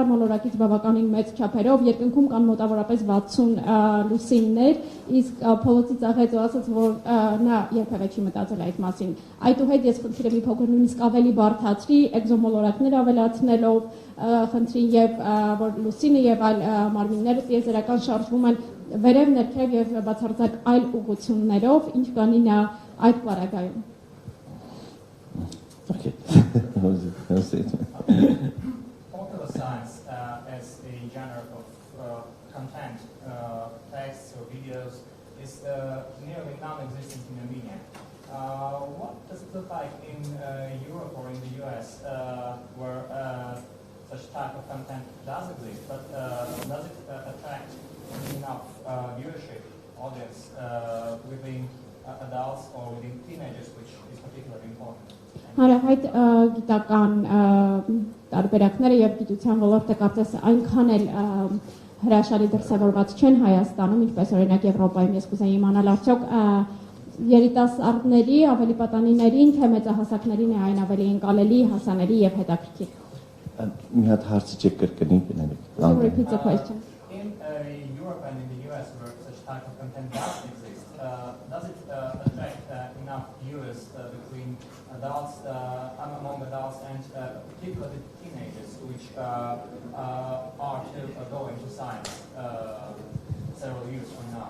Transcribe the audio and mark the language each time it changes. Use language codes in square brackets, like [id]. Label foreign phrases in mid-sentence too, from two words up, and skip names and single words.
[hy] մոլորակից բավականին մեծ չափերով, երկնքում կան մոտավորապես 60 լուսիններ, իսկ Paul-ը ծաղեց ու ասաց, որ նա երբևէ չի մտածել այդ մասին։ Այդուհետ ես խնդրեմ մի փոքր նույնիսկ ավելի բարդացրի, էկզոմոլորակներ ավելացնելով, խնդրի եւ որ լուսինը եւ այլ մարմինները տիեզերական շարժվում են վերև ներքև եւ բացարձակ այլ ուղղություններով, ինչ կանի նա այդ պարագայում։ [en] Okay. Popular science as a genre of content, texts or videos, is nearly non-existent in Armenia. What does it look like in Europe or in the US, where such type of content does exist, but does it attract enough viewership, audience within adults or within teenagers, which is particularly important? [hy] Հանրահայտ գիտական տարբերակները եւ գիտության ոլորտը կարծես այնքան էլ հրաշալի դրսևորված չեն Հայաստանում, ինչպես օրինակ Եվրոպայում։ Ես կուզեի իմանալ արդյոք երիտասարդների, ավելի պատանիներին, թե մեծահասակներին է այն ավելի ընկալելի, հասանելի եւ հետաքրքիր։ Մի հատ հարցը չեք կրկնի գնալիք։ [en] Repeat the question. In Europe and in the US, where such type of content does exist, does it attract enough viewers between adults, among adults, and particularly teenagers, which are to go into science several years from now?